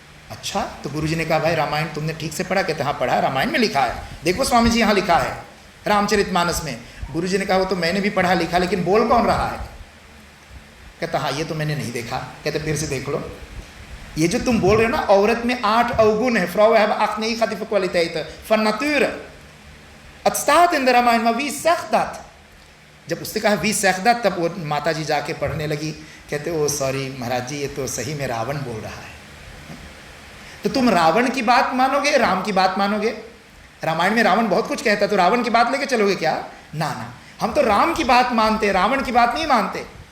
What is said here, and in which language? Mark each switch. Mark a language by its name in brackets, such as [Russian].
[Hindi] अच्छा, तो गुरुजी ने कहा भाई रामायण तुमने ठीक से पढ़ा? कहते हाँ पढ़ा, रामायण में लिखा है, देखो स्वामी जी यहाँ लिखा है रामचरितमानस में। गुरुजी ने कहा वो तो मैंने भी पढ़ा लिखा, लेकिन बोल कौन रहा है? कहता हाँ ये तो मैंने नहीं देखा। कहते फिर से देख लो, ये जो तुम बोल रहे हो ना, औरत में 8 अवगुण है। [Dutch] फ्रॉ हैव 8 negatieve kwaliteiten van nature. Het staat in de Ramayana, maar wie zegt dat? [Hindi] जब उसने कहा [Dutch] wie zegt dat, [Hindi] तब वो माता जी जाके पढ़ने लगी। कहते ओ सॉरी महाराज जी, ये तो सही में रावण बोल रहा है। तो तुम रावण की बात मानोगे, राम की बात मानोगे? रामायण में रावण बहुत कुछ कहता है, तो रावण की बात लेके चलोगे क्या? ना ना, हम तो राम की बात मानते, रावण की बात नहीं मानते।